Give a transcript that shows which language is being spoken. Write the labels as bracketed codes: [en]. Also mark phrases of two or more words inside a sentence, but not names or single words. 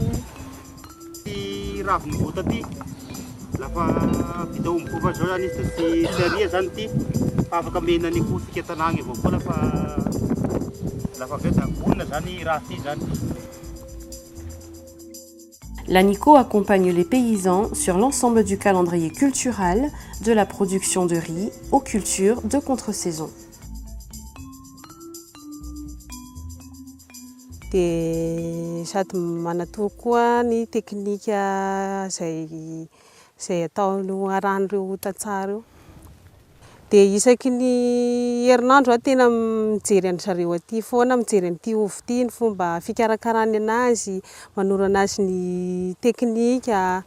[mg] Ty raviny vota ty, lafa vita omby zao zany izy tsy aria zany ty, fa afaka menany kosika tanagny avao koa lafa vita vonona zany raha ty zany. [fr] L'ANICO accompagne les paysans sur l'ensemble du calendrier culturel, de la production de riz aux cultures de contre-saison. [mg] Dia sady manatoro koa ny teknika izay ataony arahan'ireo tantsaha ireo. Dia isaky ny herinandro tena mijery an zareo aty foana, mijery an'ity ovy ity ny fomba fikarakarany anazy, manoro anazy ny teknika.